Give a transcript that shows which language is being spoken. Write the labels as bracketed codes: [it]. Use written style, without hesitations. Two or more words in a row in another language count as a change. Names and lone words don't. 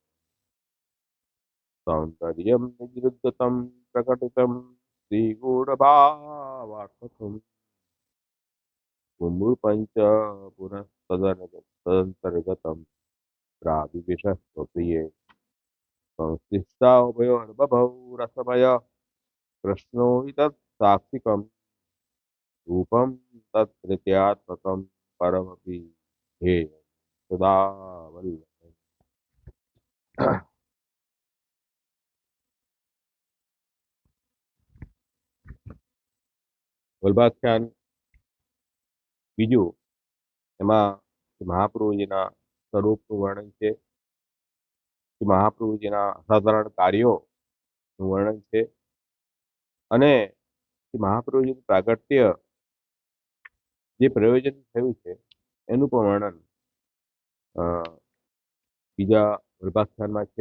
[sa] सौन्दर्यं निजृद्धतं प्रकटितं श्रीगूढभावार्थकम् पुंरुपञ्च पुनः तदन्तर्गतं प्राविविशस्वप्रिये संश्लिष्टा उभयोर्बभौ रसमय कृष्णो हि तत् साक्षिकम् रूपं तत्तृतीयात्मकं परमपि ध्येयं सदा वल्लभम्। [gu] વલ્ભાખ્યાન બીજું, એમાં મહાપ્રભુજીના સ્વરૂપનું વર્ણન છે, મહાપ્રભુજીના અસાધારણ કાર્યોનું વર્ણન છે અને મહાપ્રભુજીનું પ્રાગટ્ય જે પ્રયોજન થયું છે એનું પણ વર્ણન બીજા વલ્ભાખ્યાનમાં છે.